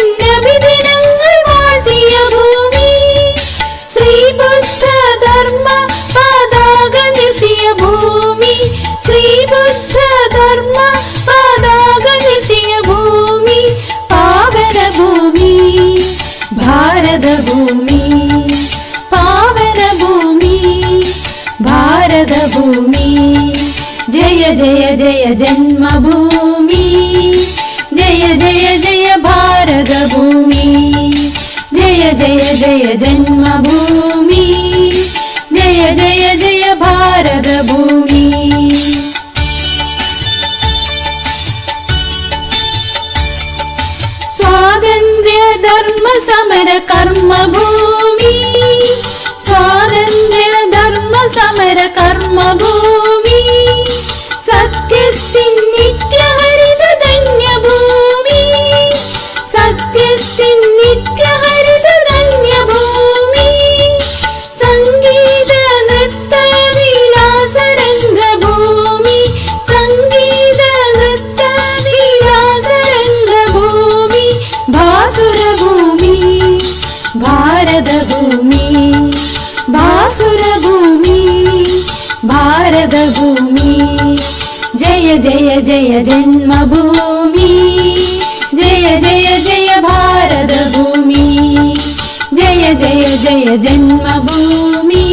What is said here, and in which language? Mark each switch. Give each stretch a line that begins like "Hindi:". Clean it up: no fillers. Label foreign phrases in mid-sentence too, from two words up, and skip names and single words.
Malayalam: നബിദിനങ്ങൾ വാഴ്ത്തിയ ഭൂമി ശ്രീബുദ്ധ ധർമ്മ പതാക നിർത്തിയ ഭൂമി ശ്രീബുദ്ധ ധർമ്മ പതാക നിർത്തിയ ഭൂമി പാവന ഭൂമി ഭാരത ഭൂമി പാവന ഭൂമി ഭാരത ഭൂമി
Hindi: जय जय जय जन्मभूमि जय जय जय भारत भूमि जय जय जय जन्मभूमि जय जय जय भारत भूमि स्वातंत्र्य धर्म समर कर्म भूमि स्वातंत्र्य धर्म समर कर्म भूमि
Malayalam: സത്യത്തിൻ നിത്യഹരിത ധന്യഭൂമി സത്യത്തിൻ നിത്യഹരിത ധന്യഭൂമി സംഗീത നൃത്ത വിലാസരംഗഭൂമി സംഗീത നൃത്ത വിലാസരംഗഭൂമി ഭാസുര ഭൂമി ഭാരത ഭൂമി ഭാസുര ഭൂമി ഭാരത ഭൂമി
Hindi: जय जय जय जन्मभूमि जय जय जय भारत भूमि जय जय जय जन्मभूमि